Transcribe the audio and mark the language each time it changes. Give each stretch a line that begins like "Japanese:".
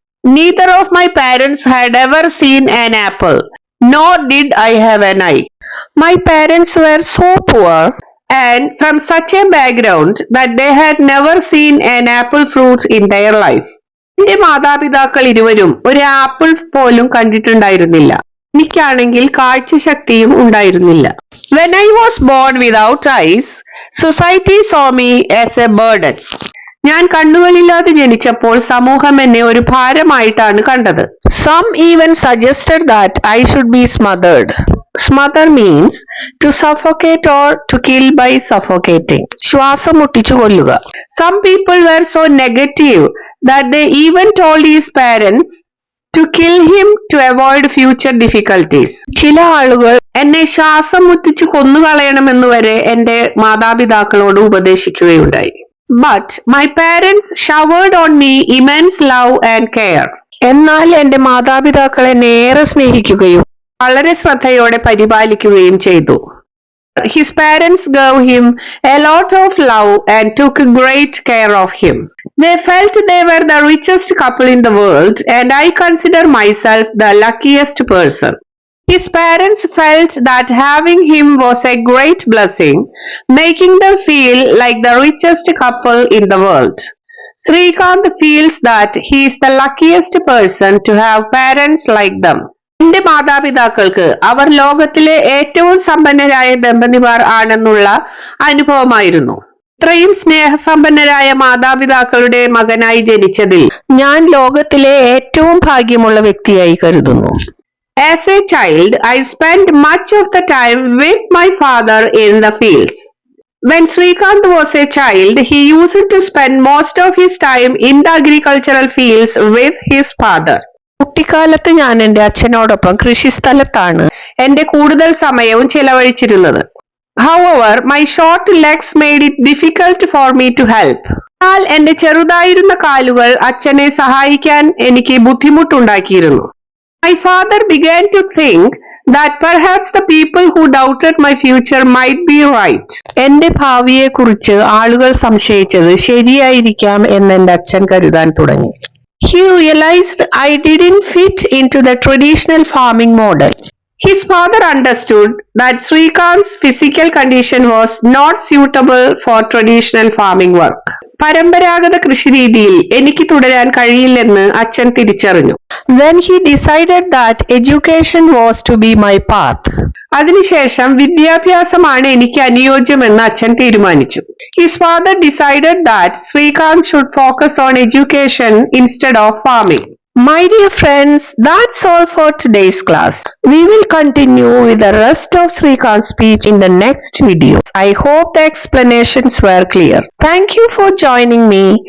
English: Neither of my parents had ever seen an apple, nor did I have an eye. My parents were so poor and from such a background that they had never seen an apple fruit in their life.
Malayalam: എന്റെ മാതാപിതാക്കൾ ഇരുവരും ഒരു apple പോലും കണ്ടിട്ടുണ്ടായിരുന്നില്ല. എനിക്കാണെങ്കിൽ കാഴ്ചശക്തിയും ഉണ്ടായിരുന്നില്ല.
English: When I was born without eyes, society saw me as a burden.
Malayalam: ഞാൻ കണ്ണുകളില്ലാതെ ജനിച്ചപ്പോൾ സമൂഹം എന്നെ ഒരു ഭാരമായിട്ടാണ് കണ്ടത്.
English: Some even suggested that I should be smothered. Smother means to suffocate or to kill by suffocating.
Malayalam: ശ്വാസം മുട്ടിച്ചു കൊല്ലുക.
English: Some people were so negative that they even told his parents to kill him to avoid future difficulties.
Malayalam: ചില ആളുകൾ എന്നെ ശ്വാസം മുട്ടിച്ചു കൊന്നുകളയണമെന്ന് വരെ എന്റെ മാതാപിതാക്കളോട് ഉപദേശിക്കുകയുണ്ടായി.
English: But my parents showered on me immense love and care.
Malayalam: എന്നാൽ എന്റെ മാതാപിതാക്കൾ എന്നെ ഏറെ സ്നേഹിക്കുകയും വളരെ ശ്രദ്ധയോടെ പരിപാലിക്കുകയും ചെയ്തു.
English: His parents gave him a lot of love and took great care of him. They felt they were the richest couple in the world, and I consider myself the luckiest person. His parents felt that having him was a great blessing, making them feel like the richest couple in the world. Srikanth feels that he is the luckiest person to have parents like them.
Malayalam: എന്റെ മാതാപിതാക്കൾക്ക് അവർ ലോകത്തിലെ ഏറ്റവും സമ്പന്നരായ ദമ്പതിമാർ ആണെന്നുള്ള അനുഭവമായിരുന്നു. ഇത്രയും സ്നേഹസമ്പന്നരായ മാതാപിതാക്കളുടെ മകനായി ജനിച്ചതിൽ ഞാൻ ലോകത്തിലെ ഏറ്റവും ഭാഗ്യമുള്ള വ്യക്തിയായി കരുതുന്നു.
English: As a child, I spent much of the time with my father in the fields. When Srikanth was a child, he used to spend most of his time in the agricultural fields with his father.
Malayalam: കുട്ടിക്കാലത്ത് ഞാൻ എന്റെ അച്ഛനോടൊപ്പം കൃഷിസ്ഥലത്താണ് എന്റെ കൂടുതൽ സമയവും ചെലവഴിച്ചിരുന്നത്.
English: However, my short legs made it difficult for me to help.
Malayalam: എന്നാൽ എന്റെ ചെറുതായിരുന്ന കാലുകൾ അച്ഛനെ സഹായിക്കാൻ എനിക്ക് ബുദ്ധിമുട്ടുണ്ടാക്കിയിരുന്നു.
English: My father began to think that perhaps the people who doubted my future might be right.
Malayalam: എന്റെ ഭാവിയെക്കുറിച്ച് ആളുകൾ സംശയിച്ചത് ശരിയായിരിക്കാം എന്ന് എന്റെ അച്ഛൻ കരുതാൻ തുടങ്ങി.
English: He realized I didn't fit into the traditional farming model. His father understood that Srikanth's physical condition was not suitable for traditional farming work.
Malayalam: പരമ്പരാഗത കൃഷിരീതിയിൽ എനിക്ക് തുടരാൻ കഴിയില്ലെന്ന് അച്ഛൻ തിരിച്ചറിഞ്ഞു.
English: Then he decided that education was to be my path.
Malayalam: അതിനുശേഷം വിദ്യാഭ്യാസമാണ് എനിക്ക് അനുയോജ്യമെന്ന് അച്ഛൻ തീരുമാനിച്ചു.
English: His father decided that Srikanth should focus on education instead of farming. My dear friends, that's all for today's class. We will continue with the rest of Srikanth's speech in the next video. I hope the explanations were clear. Thank you for joining me.